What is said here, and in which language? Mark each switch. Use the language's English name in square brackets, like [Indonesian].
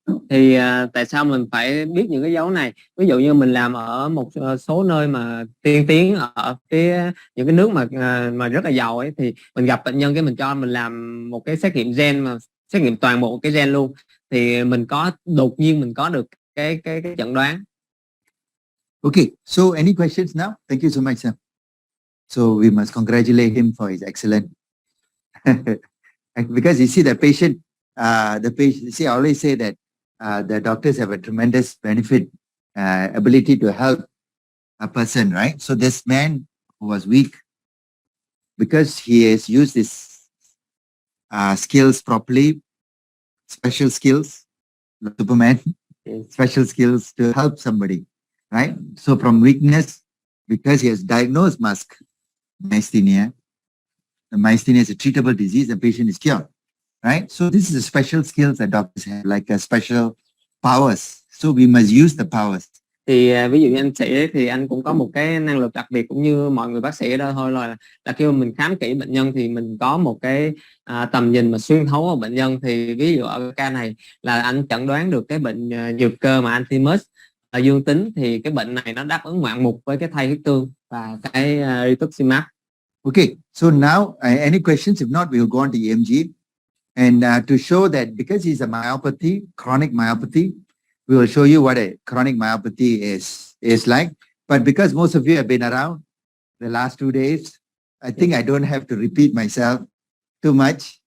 [Vietnamese] Thì tại sao mình phải biết những cái dấu này? Ví dụ như mình làm ở một số nơi mà tiên tiến ở những cái nước mà rất là giàu ấy, thì mình gặp bệnh nhân cái mình cho mình làm một cái xét nghiệm gen, mà xét nghiệm toàn bộ cái gen luôn, thì mình có đột nhiên mình có được cái chẩn đoán. [English] Okay, so any questions now? Thank you so much, sir. So we must congratulate him for his excellent. Because you see the patient, see, I always say that the doctors have a tremendous benefit, ability to help a person, right? So this man who was weak, because he has used his skills properly, special skills, Superman, special skills to help somebody, right? So from weakness, because he has diagnosed myasthenia, the myasthenia is a treatable disease, the patient is cured. Right? So this is a special skills that doctors have, like a special powers. So we must use the powers. [Vietnamese] Thì ví dụ như anh sĩ ấy, thì anh cũng có một cái năng lực đặc biệt cũng như mọi người bác sĩ ở đây thôi, là khi mà mình khám kỹ bệnh nhân thì mình có một cái tầm nhìn mà xuyên thấu vào bệnh nhân. Thì ví dụ ở ca này là anh chẩn đoán được cái bệnh nhược cơ mà Alzheimer dương tính, thì cái bệnh này nó đáp ứng ngoạn mục với cái thay huyết tương và cái rituximab. [English] Okay, so now any questions? If not, we will go on to EMG. And to show that because it's a myopathy, chronic myopathy, we will show you what a chronic myopathy is like. But because most of you have been around the last 2 days, I think I don't have to repeat myself too much.